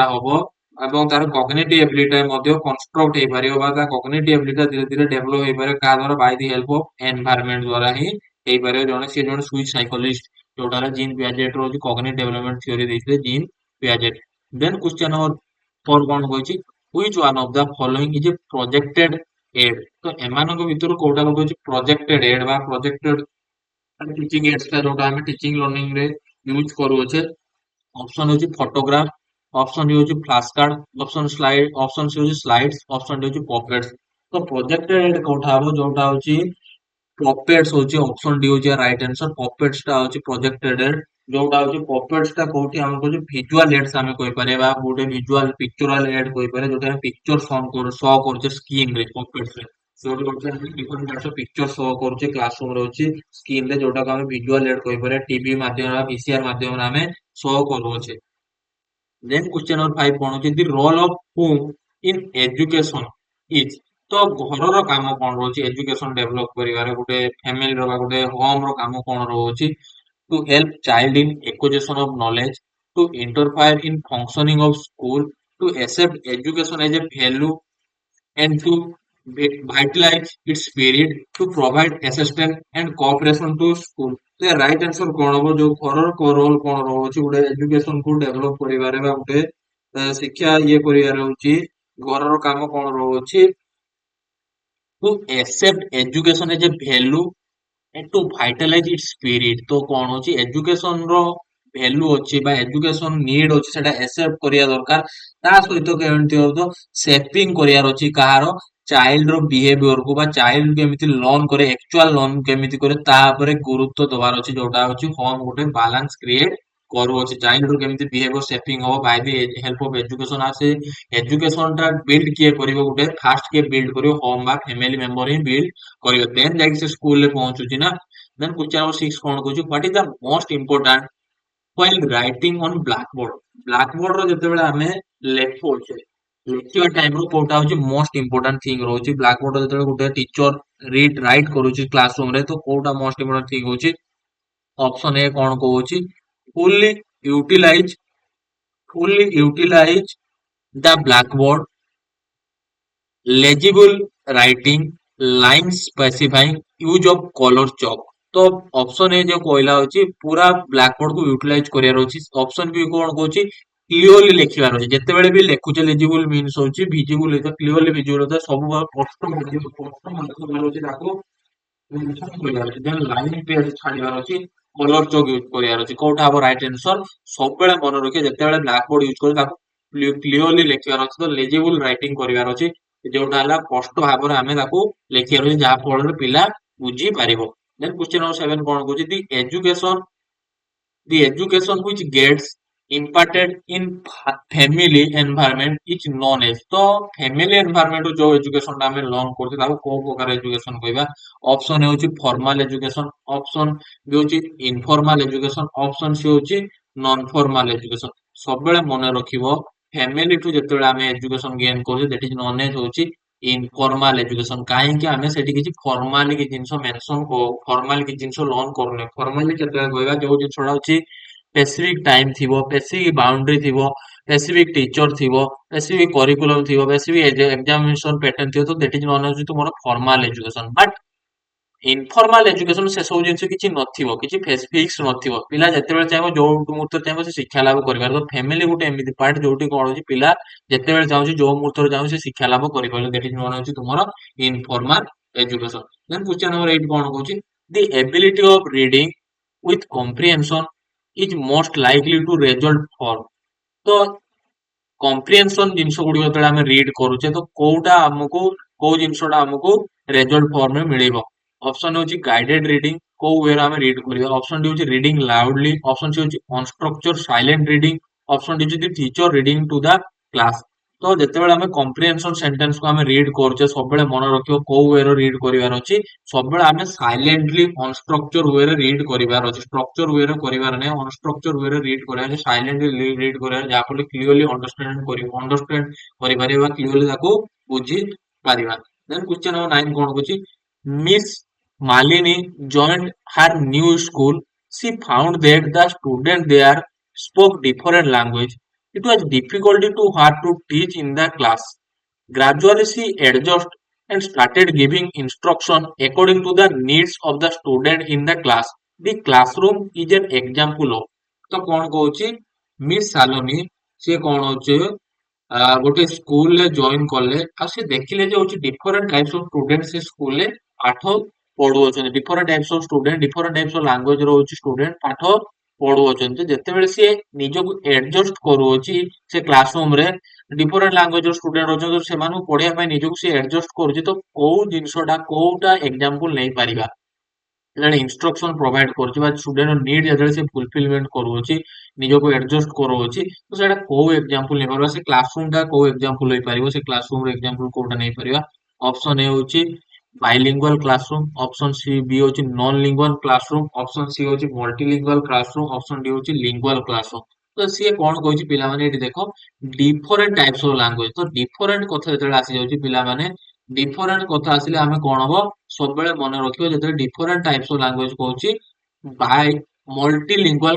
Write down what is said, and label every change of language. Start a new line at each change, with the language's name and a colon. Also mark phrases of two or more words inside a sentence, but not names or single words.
Odia: ହବ ଏବଂ ତାର
English: cognitive ability
Odia: ମଧ୍ୟ କନଷ୍ଟ୍ରକ୍ଟ ହେଇପାରିବ ବା ତା
English: cognitive ability
Odia: ଧୀରେ ଧୀରେ ଡେଭଲପ ହେଇପାରିବ କାହା ଦ୍ୱାରା
English: by the help of environment
Odia: ଦ୍ୱାରା ହିଁ ହେଇପାରିବ ଜଣେ ସିଏ ଜଣେ
English: Swiss psychologist
Odia: ଯୋଉଟା ହେଲା ଜିନ୍ ପିଆଜେଟ ର ହଉଛି
English: cognitive development theory
Odia: ଦେଇଥିଲେ ଜିନ୍ ପିଆଜେଟ
English: then question number 4
Odia: କଣ କହିଛି
English: which one of the following is a projected aid
Odia: ତ ଏମାନଙ୍କ ଭିତରୁ କୋଉଟା ଗୋଟେ ହଉଛି
English: projected aid
Odia: ବା projected
English: teaching aids
Odia: ଟା ଯୋଉଟା ଆମେ
English: teaching learning
Odia: ରେ ୟୁଜ କରୁଅଛେ ଅପସନ ହଉଛି ଫଟୋଗ୍ରାଫ ଅପସନ ହଉଛି
English: flash card
Odia: ଅପସନ ସ୍ଲାଇଡ ଅପସନ ହଉଛି ସ୍ଲାଇଡ୍ସ ଅପସନ ହଉଛି ପପେଟ୍ସ ତ ପ୍ରୋଜେକ୍ଟେଡ କୋଉଟା ହବ ଯୋଉଟା ହଉଛି ପପେଟ୍ସ ହଉଛି
English: option D
Odia: ହଉଛି
English: right answer
Odia: ପପେଟ୍ସ ଟା ହଉଛି ପ୍ରୋଜେକ୍ଟେଡ ଯୋଉଟା ହଉଛି ପପେଟ୍ସ ଟା କୋଉଠି ଆମେ କହୁଛୁ
English: visual aids
Odia: ଆମେ କହିପାରିବା ଗୋଟେ
English: visual pictorial aid
Odia: କହିପାରିବା ଯୋଉଟା ଆମେ
English: picture show
Odia: କରୁଛେ ସ୍କ୍ରିନ ରେ ପପେଟ୍ସ ରେ ଯୋଉଠି ଗୋଟେ ଆମେ
English: different types picture show
Odia: କରୁଛେ
English: class room
Odia: ରେ ହଉଛି ସ୍କ୍ରିନ ରେ ଯୋଉଟାକୁ ଆମେ
English: visual aid
Odia: କହିପାରିବା ଟିଭି ମାଧ୍ୟମରେ ଭିସିଆର ମାଧ୍ୟମରେ ଆମେ ଶୋ କରୁଅଛେ
English: then question number 5
Odia: କଣ ହଉଛି
English: the role of whom in education is
Odia: ତ ଘରର କାମ କଣ ରହୁଛି ଏଜୁକେସନ ଡେଭଲପ କରିବାରେ ଗୋଟେ ଫ୍ୟାମିଲି ର ବା ଗୋଟେ ହୋମ ର କାମ କଣ ରହୁଛି
English: to help child in acquisition of knowledge to interfere in functioning of school to accept education as a value and to vitalize its spirit to provide assistance and cooperation to school
Odia: ତ
English: right answer
Odia: କଣ ହବ ଯୋଉ ଘରର ରୋଲ କଣ ରହୁଛି ଗୋଟେ ଏଜୁକେସନ କୁ ଡେଭଲପ କରିବାରେ ବା ଗୋଟେ ଶିକ୍ଷା ଇଏ କରିବାରେ ହଉଛି ଘରର କାମ କଣ ରହୁଛି
English: to accept education as a value and to vitalize its spirit
Odia: ତ କଣ ହଉଛି ଏଜୁକେସନ ର ଭ୍ୟାଲୁ ଅଛି ବା ଏଜୁକେସନ ନିଡ୍ ଅଛି ସେଟା ଆକ୍ସେପ୍ଟ କରିବା ଦରକାର। ତା ସହିତ କେମିତି ହବ ସେପିଂ କରିବାର ଅଛି କାହାର ଚାଇଲ୍ଡ ର ବିହେଭିୟର କୁ ବା ଚାଇଲ୍ଡ କେମିତି ଲର୍ନ କରେ
English: actual learn
Odia: କେମିତି କରେ ତା ଉପରେ ଗୁରୁତ୍ୱ ଦବାର ଅଛି ଯୋଉଟା ହଉଛି ହୋମ ଗୋଟେ
English: balance create
Odia: କରୁଅଛି ଚାଇଲ୍ଡ ର କେମିତି
English: behaviour shaping
Odia: ହବ
English: by the help of education
Odia: ଆସେ ଏଜୁକେସନ ଟା ବିଲ୍ଡ କିଏ କରିବ ଗୋଟେ ଫାଷ୍ଟ କିଏ ବିଲ୍ଡ କରିବ ହୋମ ବା
English: family member
Odia: ହିଁ ବିଲ୍ଡ କରିବ ଦେନ୍ ଯାଇକି ସେ ସ୍କୁଲ ରେ ପହଞ୍ଚୁଛି ନା।
English: then question number 6
Odia: କଣ କହୁଛି
English: what is the most important while writing on blackboard blackboard
Odia: ର ଯେତେବେଳେ ଆମେ ଲେଖୁଛେ ଲେଖିବା ଟାଇମ ରୁ କୋଉଟା ହଉଛି
English: most important thing
Odia: ରହୁଛି ବ୍ଲାକବୋର୍ଡ ଯେତେବେଳେ ଗୋଟେ ଟିଚର
English: read write
Odia: କରୁଛି
English: class room
Odia: ରେ ତ କୋଉଟା
English: most important thing
Odia: ହଉଛି
English: option A
Odia: କଣ କହୁଛି
English: fully utilize fully utilize the blackboard legible writing line specifying use of color chalk
Odia: ତ
English: option A
Odia: ଯୋଉ କହିଲା ହଉଛି ପୁରା ବ୍ଲାକବୋର୍ଡ କୁ ୟୁଟିଲାଇଜ କରିବାର ଅଛି
English: option B
Odia: କଣ କହୁଛି କ୍ଲିୟରଲି ଲେଖିବାର ଅଛି ଯେତେବେଳେ ବି ଲେଖୁଛେ
English: legible means
Odia: ହଉଛି
English: visible clearly visible
Odia: ସବୁ ସ୍ପଷ୍ଟ ଅଛି ତାକୁ
English: line page
Odia: ଛାଡିବାର ଅଛି
English: colour chalk
Odia: ୟୁଜ କରିବାର ଅଛି କୋଉଟା ହବ
English: right answer
Odia: ସବୁବେଳେ ମନେ ରଖିବେ ଯେତେବେଳେ ବ୍ଲାକବୋର୍ଡ ୟୁଜ କରୁ ତାକୁ କ୍ଲିୟରଲି ଲେଖିବାର ଅଛି ତ
English: legible writing
Odia: କରିବାର ଅଛି ଯୋଉଟା ହେଲା ସ୍ପଷ୍ଟ ଭାବରେ ଆମେ ତାକୁ ଲେଖିବାର ଅଛି ଯାହା ଫଳରେ ପିଲା ବୁଝି ପାରିବ
English: then question number 7
Odia: କଣ କହୁଛି
English: the education which gets imparted in family environment is known as ତ family environment
Odia: ରୁ ଯୋଉ
English: education
Odia: ଟା ଆମେ
English: learn
Odia: କରୁଛେ ତାକୁ କୋଉ ପ୍ରକାର
English: education
Odia: କହିବା
English: option A
Odia: ହଉଛି
English: formal education option B
Odia: ହଉଛି
English: informal education option C
Odia: ହଉଛି
English: non formal education
Odia: ସବୁବେଳେ ମନେ ରଖିବ family ଠୁ ଯେତେବେଳେ ଆମେ
English: education gain
Odia: କରୁଛେ
English: that is known as
Odia: ହଉଛି
English: informal education
Odia: କାହିଁକି ଆମେ ସେଠି କିଛି ଫର୍ମାଲି କିଛି ଜିନିଷ ମେନସନ ଫର୍ମାଲି କିଛି ଜିନିଷ ଲର୍ନ କରୁନେ ଫର୍ମାଲି କେତେବେଳେ କହିବା ଯୋଉ ଜିନିଷଟା ହଉଛି
English: specific time
Odia: ଥିବ
English: specific boundary
Odia: ଥିବ
English: specific teacher
Odia: ଥିବ
English: specific curriculum
Odia: ଥିବ
English: specific examination pattern
Odia: ଥିବ ତ
English: that is known
Odia: ହଉଛି ତୁମର
English: formal education
Odia: ବଟ୍
English: informal education
Odia: ସେ ସବୁ ଜିନିଷ କିଛି ନଥିବ କିଛି ଫିକ୍ସ ନଥିବ ପିଲା ଯେତେବେଳେ ଚାହିଁବ ଯୋଉ ମୁହୂର୍ତ୍ତରେ ଚାହିଁବ ସେ ଶିକ୍ଷା ଲାଭ କରିପାରିବ ତ ଫ୍ୟାମିଲି ଗୋଟେ ଏମିତି ପାର୍ଟ ଯୋଉଠି କଣ ହଉଛି ପିଲା ଯେତେବେଳେ ଚାହୁଁଛି ଯୋଉ ମୁହୂର୍ତ୍ତରେ ଚାହୁଁଛି ସେ ଶିକ୍ଷା ଲାଭ କରିପାରିବ
English: that is known
Odia: ହଉଛି ତୁମର
English: informal education then question number 8
Odia: କଣ କହୁଛି
English: the ability of reading with comprehension is most likely to result from
Odia: ତ କମ୍ପ୍ରିହେନସନ ଜିନିଷ ଗୁଡିକ ଯେତେବେଳେ ଆମେ ରିଡ କରୁଛେ ତ କୋଉଟା ଆମକୁ କୋଉ ଜିନିଷଟା ଆମକୁ ରେଜଲ୍ଟ ଫର୍ମରେ ମିଳିବ ଅପସନ ହଉଛି
English: guided reading
Odia: କୋଉ ୱେରେ ଆମେ ରିଡ କରିବା ଅପସନ ଟି ହଉଛି
English: reading loudly
Odia: ଅପସନ ସି ହଉଛି
English: unstructured silent reading
Odia: ଅପସନ ଟି ହଉଛି
English: teacher reading to the class
Odia: ତ ଯେତେବେଳେ ଆମେ
English: comprehension sentence
Odia: କୁ ଆମେ ରିଡ କରୁଛେ ସବୁବେଳେ ମନେ ରଖିବ କୋଉ ୱେରେ ରିଡ କରିବାର ଅଛି ସବୁବେଳେ ଆମେ
English: silently unstructured
Odia: ୱେରେ ରିଡ କରିବାର ଅଛି ଷ୍ଟ୍ରକ୍ଚର ୱେରେ କରିବାର ନାହିଁ ଅନଷ୍ଟ୍ରକ୍ଚର ୱେରେ ରିଡ କରିବାର ଅଛି ସାଇଲେଣ୍ଟଲି ରିଡ କରିବାର ଯାହାଫଳରେ କ୍ଲିୟରଲି ଅଣ୍ଡରଷ୍ଟାଣ୍ଡ କରିପାରିବା ବା କ୍ଲିୟରଲି ତାକୁ ବୁଝି ପାରିବା ଦେନ୍ କ୍ୱେଶ୍ଚନ ନମ୍ବର 9 କଣ କହୁଛି ମିସ୍ ମାଲିନୀ
English: joined her new school she found that the students there spoke different language it was difficult to her to teach in the class gradually she adjusted and started giving instruction according to the needs of the student in the class. The classroom is an example of
Odia: ତ କଣ କହୁଛି ମିସ୍ ସାଲୋନି ସିଏ କଣ ହଉଛି ଗୋଟେ ସ୍କୁଲରେ ଜଏନ କଲେ ଆଉ ସେ ଦେଖିଲେ ଯେ ହଉଛି
English: different types of student
Odia: ସେ ସ୍କୁଲରେ ପାଠ ପଢୁଅଛନ୍ତି
English: different types of student different types of language
Odia: ରହୁଛି ଷ୍ଟୁଡେଣ୍ଟ ପାଠ ପଢୁଅଛନ୍ତି ଯେତେବେଳେ ସିଏ ନିଜକୁ ଏଡଜଷ୍ଟ କରୁଅଛି ସେ
English: class room
Odia: ରେ
English: different language student
Odia: ଅଛନ୍ତି ସେମାନଙ୍କୁ ପଢିବା ପାଇଁ ନିଜକୁ ସେ ଆଡଜଷ୍ଟ କରୁଛି ତ କୋଉ ଜିନିଷଟା କୋଉଟା ଏକ୍ସାମ୍ପଲ ନେଇପାରିବା ଯେତେବେଳେ
English: instruction provide
Odia: କରୁଛି ବା
English: student need
Odia: ଯେତେବେଳେ ସେ ଫୁଲଫିଲମେଣ୍ଟ କରୁଅଛି ନିଜକୁ ଆଡଜଷ୍ଟ କରୁଅଛି ତ ସେଇଟା କୋଉ ଏକ୍ସାମ୍ପଲ ନେଇପାରିବା ସେ କ୍ଲାସରୁମ ଟା କୋଉ ଏକ୍ସାମ୍ପଲ ହେଇପାରିବ ସେ କ୍ଲାସରୁମ ର ଏକ୍ସାମ୍ପଲ କୋଉଟା ନେଇପାରିବା
English: option A
Odia: ହଉଛି
English: bilingual classroom option C B
Odia: ହଉଛି
English: non lingual classroom option C
Odia: ହଉଛି
English: multilingual classroom option D
Odia: ହଉଛି
English: lingual classroom
Odia: ତ ସିଏ କଣ କହିଛି ପିଲାମାନେ ଏଠି ଦେଖ
English: different types of
Odia: ଲାଙ୍ଗୁଏଜ ତ ଡିଫରେଣ୍ଟ କଥା ଯେତେବେଳେ ଆସିଯାଉଛି ପିଲାମାନେ ଡିଫରେଣ୍ଟ କଥା ଆସିଲେ ଆମେ କଣ ହବ ସବୁବେଳେ ମନେ ରଖିବ ଯେତେବେଳେ
English: different types of language
Odia: କହୁଛି
English: by multilingual